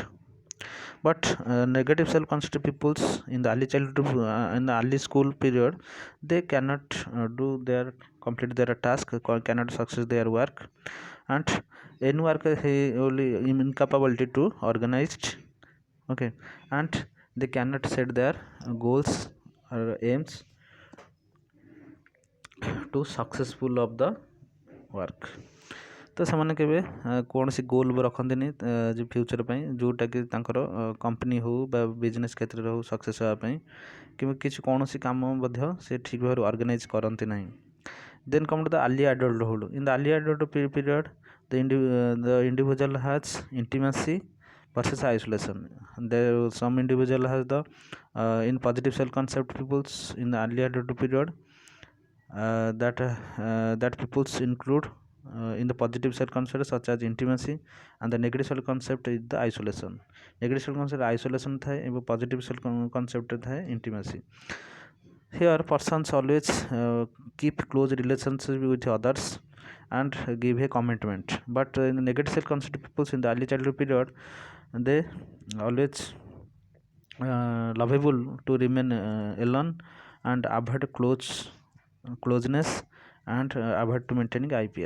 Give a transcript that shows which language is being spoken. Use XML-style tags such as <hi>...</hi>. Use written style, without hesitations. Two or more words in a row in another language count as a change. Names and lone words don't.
<en>But negative self concept peoples in the early childhood, in the early school period, they cannot do their complete their task, cannot success their work, and any work he only incapability to organized. Okay, and they cannot set their goals or aims to successful of the work.</en> <or>ତ ସେମାନେ କେବେ କୌଣସି ଗୋଲ୍ ରଖନ୍ତିନି ଯେ ଫ୍ୟୁଚର୍ ପାଇଁ, ଯେଉଁଟାକି ତାଙ୍କର କମ୍ପାନୀ ହେଉ ବା ବିଜନେସ୍ କ୍ଷେତ୍ରରେ ହେଉ ସକ୍ସେସ୍ ହେବା ପାଇଁ, କିମ୍ବା କିଛି କୌଣସି କାମ ମଧ୍ୟ ସେ ଠିକ୍ ଭାବରେ ଅର୍ଗାନାଇଜ୍ କରନ୍ତି ନାହିଁ.</or> <en>Then come to the early adulthood. In the early adult period, the individual has intimacy versus isolation. Some individual has the in positive self concept peoples in the early adult period, that peoples include in the positive self concept such as intimacy, and the negative self concept is the isolation. Negative self concept isolation</en> <or>ଥାଏ ଏବଂ</or> <en>positive self concept ଥାଏ intimacy. Here persons always keep close relationship with others and give a commitment. But in the negative self concept peoples in the early childhood period, they always lovable to remain alone and avoid closeness, and avoid to maintaining IPR.</en>